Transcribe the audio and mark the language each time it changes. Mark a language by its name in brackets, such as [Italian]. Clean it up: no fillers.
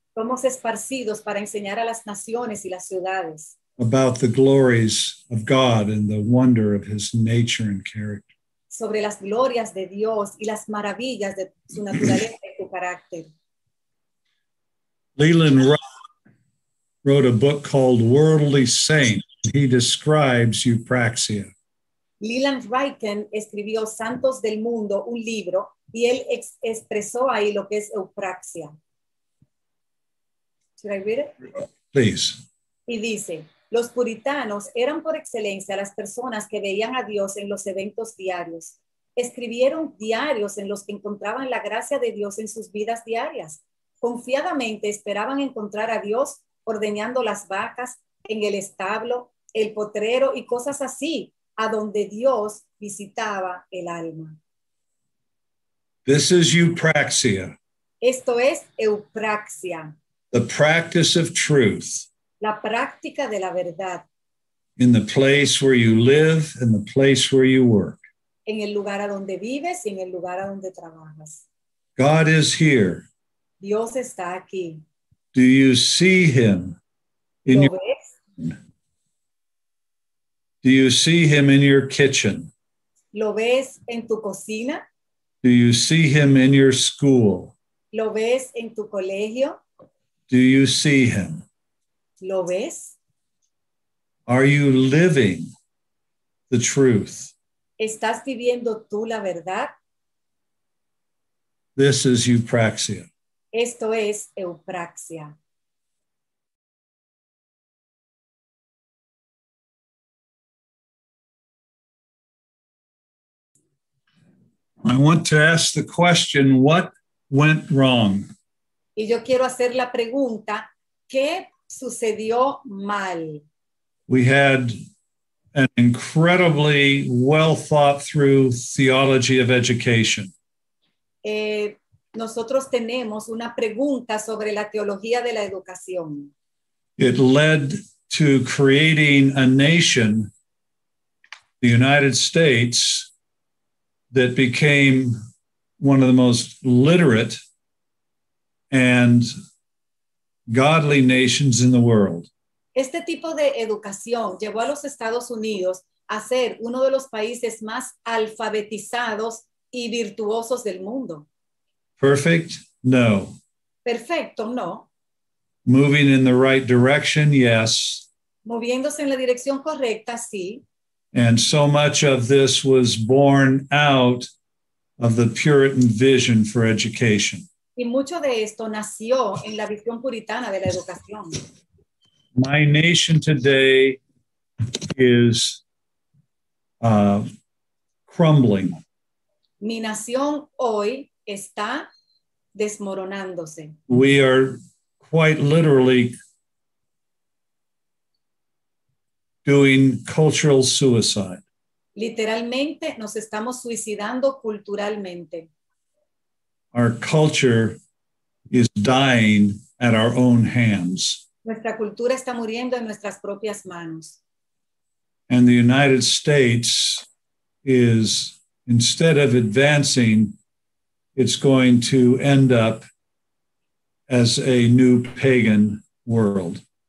[Spanish] Somos esparcidos para enseñar a las naciones y las ciudades [English] about the glories of God and the wonder of his nature and character. [Spanish] sobre las glorias de Dios y las maravillas de su naturaleza y su carácter. [English] Leland wrote a book called Worldly Saint. He describes eupraxia. [Spanish] Leland Ryken escribió Santos del Mundo, un libro, y él expresó ahí lo que es eupraxia. [English] Should I read it? Please. [Spanish] Y dice, los puritanos eran por excelencia las personas que veían a Dios en los eventos diarios. Escribieron diarios en los que encontraban la gracia de Dios en sus vidas diarias. Confiadamente esperaban encontrar a Dios ordeñando las vacas en el establo, el potrero y cosas así, a donde Dios visitaba el alma. [English] This is eupraxia, [Spanish] Esto es eupraxia, [English] the practice of truth [Spanish] la práctica de la verdad [English] in the place where you live and the place where you work. [Spanish] en el lugar a donde vives y en el lugar a donde trabajas. [English] God is here. [Spanish] Dios está aquí. [English] Do you see him in [Spanish] ¿Lo [English] your, [Spanish] ves? [English] do you see him in your kitchen? [Spanish] ¿Lo ves en tu cocina? [English] Do you see him in your school? [Spanish] ¿Lo ves en tu colegio? [English] Do you see him? [Spanish] ¿Lo ves? [English] Are you living the truth? [Spanish] ¿Estás viviendo tú la verdad? [English] This is eupraxia. [Spanish] Esto es eupraxia. [English] I want to ask the question, what went wrong? [Spanish] Y yo quiero hacer la pregunta, ¿qué sucedió mal? [English] We had an incredibly well thought through theology of education. [Spanish] Nosotros tenemos una pregunta sobre la teología de la educación. [English] It led to creating a nation, the United States, that became one of the most literate and godly nations in the world. [Spanish] Este tipo de educación llevó a los Estados Unidos a ser uno de los países más alfabetizados y virtuosos del mundo. [English] Perfect? No. [Spanish] Perfecto, no. [English] Moving in the right direction? Yes. [Spanish] Moviéndose en la dirección correcta, sí. [English] And so much of this was born out of the Puritan vision for education. [Spanish] Y mucho de esto nació en la visión puritana de la educación. [English] My nation today is crumbling. [Spanish] Mi nación hoy está desmoronándose. [English] We are quite literally doing cultural suicide. [Spanish] Literalmente nos estamos suicidando culturalmente. [English] Our culture is dying at our own hands. [Spanish] Nuestra cultura está muriendo en nuestras propias manos. [English] And the United States is, instead of advancing, it's going to end up as a new pagan world.